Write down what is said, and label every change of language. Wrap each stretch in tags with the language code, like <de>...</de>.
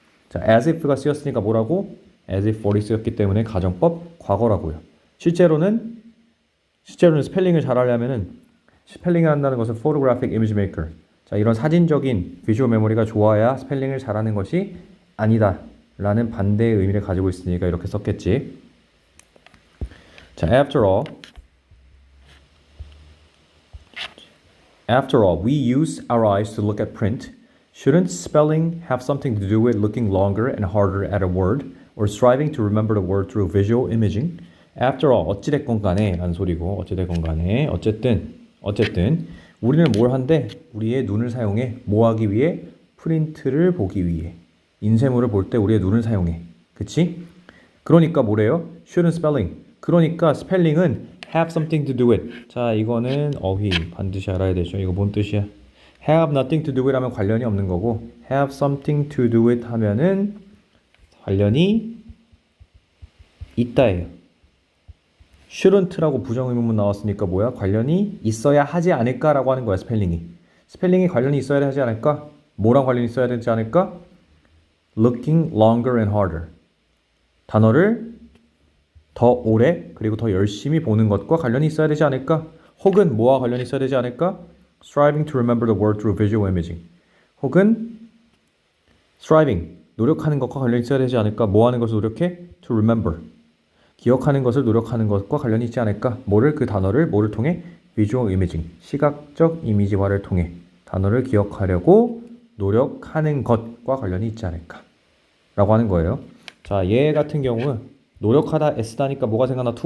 <ko>자, as if가 쓰였으니까 뭐라고? as if for이 쓰였기 때문에 가정법 과거라고요. 실제로는 스펠링을 잘 하려면은 스펠링을 한다는 것은</ko> <en>photographic image maker.</en> <ko>자, 이런 사진적인 비주얼 메모리가 좋아야 스펠링을 잘하는 것이 아니다. 라는 반대의 의미를 가지고 있으니까 이렇게 썼겠지.</ko> <en>자, after all, we use our eyes to look at print. Shouldn't spelling have something to do with looking longer and harder at a word or striving to remember the word through visual imaging? After all,</en> <ko>어찌됐건 간에 라는 소리고 어찌됐건 간에 어쨌든 우리는 뭘 한대? 우리의 눈을 사용해 뭐 하기 위해? 프린트를 보기 위해 인쇄물을 볼 때 우리의 눈을 사용해 그치? 그러니까 뭐래요?</ko> <en>shouldn't spelling</en> <ko>그러니까 스펠링은</ko> <en>have something to do with</en> <ko>자 이거는 어휘 반드시 알아야 되죠 이거 뭔 뜻이야?</ko> <en>have nothing to do with</en> <ko>하면 관련이 없는 거고</ko> <en>have something to do with</en> <ko>하면은 관련이 있다예요 shouldn't라고 부정의문문 나왔으니까 뭐야? 관련이 있어야 하지 않을까라고 하는 거야 스펠링이 관련이 있어야 하지 않을까? 뭐랑 관련이 있어야 되지 않을까?</ko> <en>looking longer and harder</en> <ko>단어를 더 오래 그리고 더 열심히 보는 것과 관련이 있어야 되지 않을까? 혹은 뭐와 관련이 있어야 되지 않을까?</ko> <en>striving to remember the word through visual imaging</en> <ko>혹은</ko> <en>striving</en> <ko>노력하는 것과 관련이 있어야 되지 않을까? 뭐 하는 것을 노력해?</ko> <en>to remember</en> <ko>기억하는 것을 노력하는 것과 관련이 있지 않을까? 그 단어를 뭐를 통해?</ko> <en>visual imaging</en> <ko>시각적 이미지화를 통해 단어를 기억하려고 노력하는 것과 관련이 있지 않을까? 라고 하는 거예요. 자, 얘 같은 경우 노력하다 S다니까 뭐가 생각나?</ko>